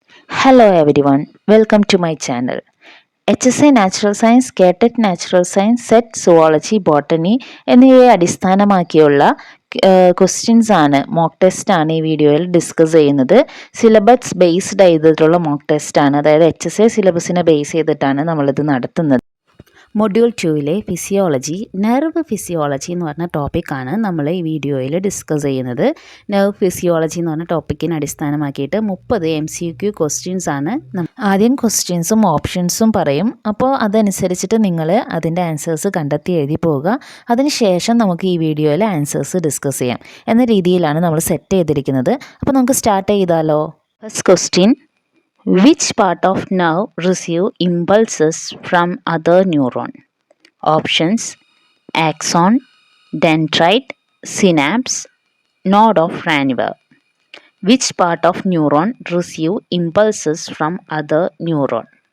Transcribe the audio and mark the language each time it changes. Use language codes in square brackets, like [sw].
[en] Hello everyone, welcome to my channel. [ml] HSA natural science, കേട്ടറ്റ് natural science, set zoology, botany എന്നിവയെ അടിസ്ഥാനമാക്കിയുള്ള questions ആണ്, mock test ആണ് ഈ വീഡിയോയിൽ ഡിസ്കസ് ചെയ്യുന്നത്. സിലബസ് ബേസ്ഡ് ചെയ്തിട്ടുള്ള മോക്ക് ടെസ്റ്റ് ആണ്, അതായത് HSA സിലബസിനെ ബേസ് ചെയ്തിട്ടാണ് നമ്മളിത് നടത്തുന്നത്. മൊഡ്യൂൾ 2-ലെ ഫിസിയോളജി, നെർവ് ഫിസിയോളജി എന്ന് പറഞ്ഞ ടോപ്പിക്കാണ് നമ്മൾ ഈ വീഡിയോയിൽ ഡിസ്കസ് ചെയ്യുന്നത്. നെർവ് ഫിസിയോളജി എന്ന് പറഞ്ഞ ടോപ്പിക്കിനെ അടിസ്ഥാനമാക്കിയിട്ട് 30 MCQ ക്വസ്റ്റ്യൻസ് ആണ്. ആദ്യം ക്വസ്റ്റ്യൻസും ഓപ്ഷൻസും പറയും, അപ്പോൾ അതനുസരിച്ചിട്ട് നിങ്ങൾ അതിൻ്റെ ആൻസേഴ്സ് കണ്ടെത്തി എഴുതി പോവുക. അതിനുശേഷം നമുക്ക് ഈ വീഡിയോയിൽ ആൻസേഴ്സ് ഡിസ്കസ് ചെയ്യാം എന്ന രീതിയിലാണ് നമ്മൾ സെറ്റ് ചെയ്തിരിക്കുന്നത്. അപ്പോൾ നമുക്ക് സ്റ്റാർട്ട് ചെയ്താലോ. [en] First question: Which part of nerve receive impulses from other neuron? Options: axon, dendrite, synapse, node of Ranvier. Which part of neuron receive impulses from other neuron?